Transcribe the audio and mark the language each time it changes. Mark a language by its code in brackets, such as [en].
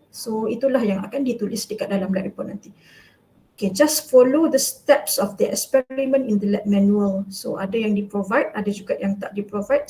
[ms] So itulah yang akan ditulis dekat dalam lab report nanti. [en] Okay, just follow the steps of the experiment in the lab manual. [ms] So ada yang di-provide, ada juga yang tak di-provide.